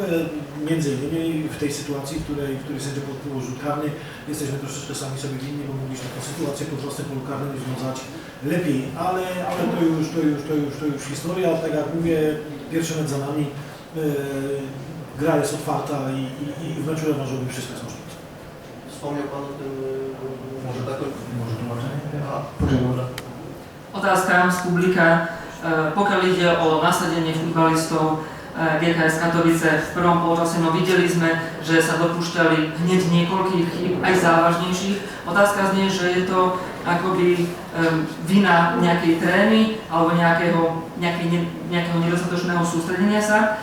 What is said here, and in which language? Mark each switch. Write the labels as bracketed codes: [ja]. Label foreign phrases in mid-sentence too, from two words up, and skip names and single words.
[pl] Między innymi w tej sytuacji, w której sędzia podjął rzut karny, jesteśmy troszeczkę sami sobie winni, bo mogliśmy tę sytuację pod własnym polu karnym rozwiązać lepiej, ale to już historia. Tak jak mówię, pierwszy mecz za nami, gra jest otwarta i w meczu rewanżowym wszystko jest możliwe. Wspomniał Pan o tym, może tak? Może tłumaczenie? [sk] Otázka z publika. Pokiaľ ide o nasadenie futbalistov GKS Katovice v prvom polčase, no videli sme, že sa dopúšťali hneď niekoľkých chýb, aj závažnejších. Otázka znie, že je to akoby vina nejakej trémy alebo nejakého nedostatočného sústredenia sa.